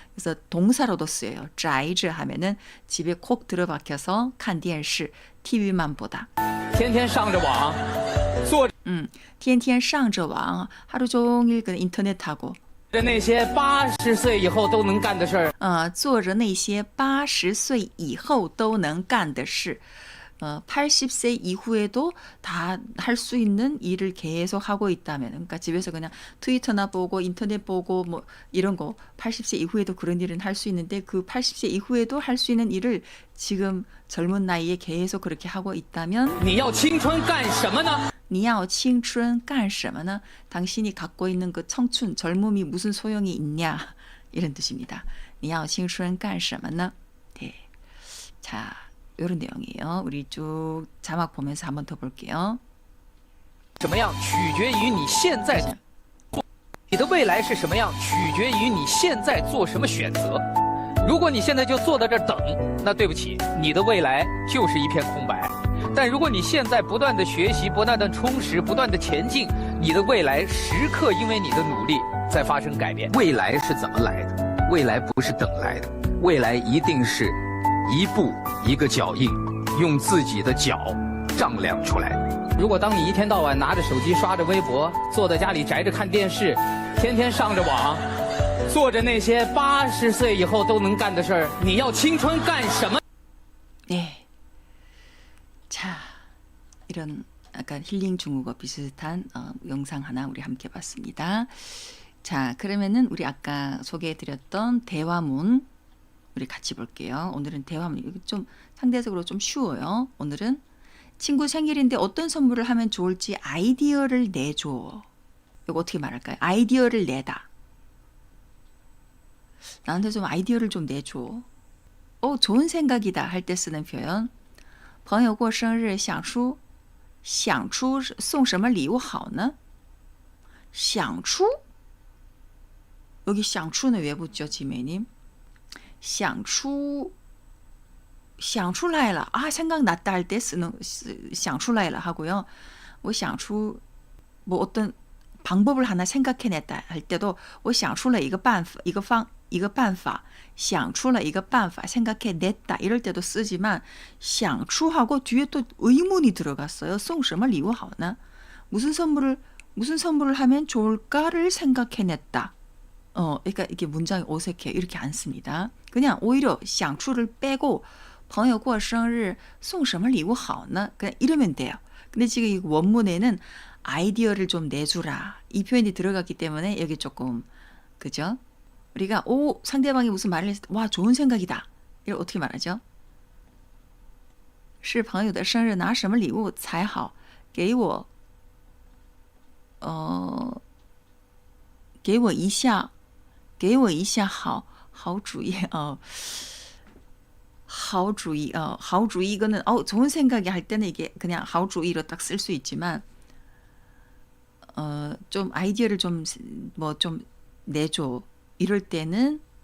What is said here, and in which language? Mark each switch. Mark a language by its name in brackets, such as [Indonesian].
[Korean] 그래서 동사로도 쓰여요. [Chinese] 宅着 [Korean] 하면은 집에 콕 들어박혀서 [Chinese] 看电视 [Korean] TV만 보다. [Chinese] 天天上着网，做天天上着网 [Korean] 하루 종일 그냥 인터넷하고 [Chinese] 着那些80岁以后都能干的事儿。做着那些80岁以后都能干的事. [Korean] 80세 이후에도 다 할 수 있는 일을 계속 하고 있다면, 그러니까 집에서 그냥 트위터나 보고 인터넷 보고 뭐 이런 거 80세 이후에도 그런 일은 할 수 있는데 그 80세 이후에도 할 수 있는 일을 지금 젊은 나이에 계속 그렇게 하고 있다면 [Chinese] 你要青春干什么呢？你要青春干什么呢? [Korean] 당신이 갖고 있는 그 청춘, 젊음이 무슨 소용이 있냐 이런 뜻입니다. [Chinese] 你要青春干什么呢? [Korean] 네. 자, 이런 내용이에요. 우리 쭉 자막 보면서 한번 더 볼게요. [Chinese] 什么样取决于你现在，你的未来是什么样取决于你现在做什么选择。如果你现在就坐在这儿等，那对不起，你的未来就是一片空白。但如果你现在不断的学习，不断的充实，不断的前进，你的未来时刻因为你的努力在发生改变。未来是怎么来的？未来不是等来的，未来一定是一步一个脚印，用自己的脚丈量出来的。如果当你一天到晚拿着手机刷着微博，坐在家里宅着看电视，天天上着网，做着那些80岁以后都能干的事儿，你要青春干什么？ [Korean] 네. 자, 이런 약간 힐링 중국어 비슷한 영상 하나 우리 함께 봤습니다. 자, 그러면은 우리 아까 소개해드렸던 대화문 우리 같이 볼게요. 오늘은 대화문 이거 좀 상대적으로 좀 쉬워요. 오늘은 친구 생일인데 어떤 선물을 하면 좋을지 아이디어를 내줘. 이거 어떻게 말할까요? 아이디어를 내다. 나한테 좀 아이디어를 좀 내줘. 좋은 생각이다 할 때 쓰는 표현. [Chinese] 朋友过生日想出送什么礼物好呢? [Korean] 想出 여기 想出는 왜 붙죠, 지매님? [Chinese] 想出来了. [Korean] 생각났다 할 때 쓰는 想出来了 하고요. 我想出 뭐 어떤 방법을 하나 생각해냈다 할 때도 [Chinese] 我想出了一个办法想出了一个办法 [Korean] 생각해냈다 이럴 때도 쓰지만 想出 하고 뒤에 또 의문이 들어갔어요. [Chinese] 送什么礼物好呢? [Korean] 무슨 선물을 하면 좋을까를 생각해냈다. 그러니까 이게 문장이 어색해. 이렇게 안 씁니다. 그냥 오히려 想出를 빼고 [Chinese] 朋友过生日送什么礼物好呢? [Korean] 그냥 이러면 돼요. 근데 지금 이 원문에는 아이디어를 좀 내주라. 이 표현이 들어갔기 때문에 여기 조금 그죠? 우리가 상대방이 무슨 말을 했을 때 와, 좋은 생각이다. 이걸 어떻게 말하죠? [Chinese] 是朋友的生日拿什么礼物才好给我一下好主意好主意 [Korean] 이거는 좋은 생각이 할 때는 이게 그냥 好主意로 딱 쓸 수 있지만 좀 아이디어를 좀 내줘 이럴 때는